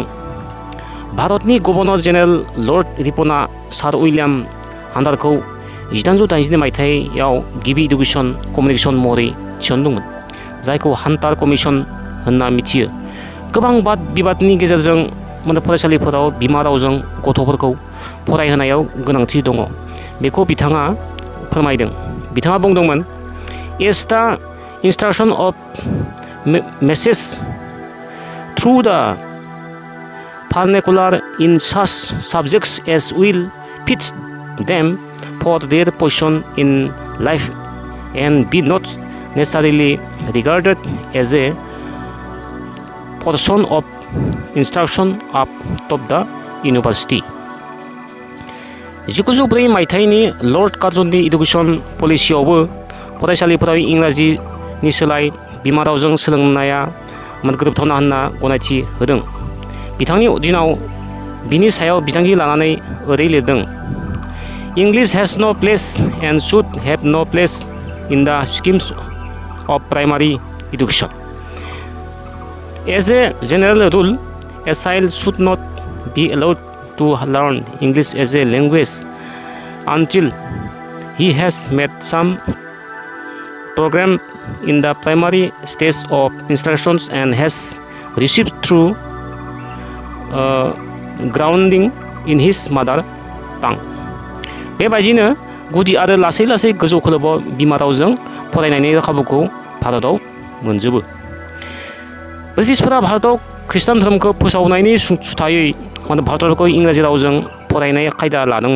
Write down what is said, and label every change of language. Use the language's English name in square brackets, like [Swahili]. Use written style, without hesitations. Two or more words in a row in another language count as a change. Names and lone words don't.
[Bodo] भारतनि गभर्नर जेनेरेल लर्ड रिपना सार उइलियाम हान्टारखौ 1882 मायथाइयाव गिबि [English] education commission [Bodo] महरै थिसनदोंमोन, जायखौ हान्टार कमिसन होनना मिथियो। गोबां बाद बिबादनि गेजेरजों फरायसालिफोराव बिमा रावजों गथ'फोरखौ फरायहोनायाव गोनांथि दङ, बेखौ बिथाङा फोरमायदों। बिथाङा बुंदोंमोन, [English] as the instruction of message through the vernacular in such subjects as will fit them for their position in life and be not necessarily regarded as a portion of instruction up of the university. [Bodo] 1904 मायथाइनि लर्ड कार्जननि [English] education policy [Bodo] फरायसालिफोराव इंराजिनि सोलाय बिमा रावजों सोलोंनाया गोरोबथावना होनना गनायथि होदों। बिथांनि दिनाव बिनि सायाव बिथांखि लानानै ओरै लिरदों, [English] English has no place and should have no place in the schemes of primary education. As a general rule, a child should not be allowed to learn English as a language until he has made some program in the primary stage of instructions and has received through grounding in his mother tongue. [Bodo] बेबायदिनो गुदि आरो लासै लासै गोजौ खोलोबाव बिमा रावजों फरायनायनि खाबुखौ भारताव मोनजोबो। ब्रिटिशफोरा भारताव खृष्टान धोरोमखौ फोसावनायनि सुथायै भारतफोरखौ इंराजि रावजों फरायनाय खायदा लादोंमोन।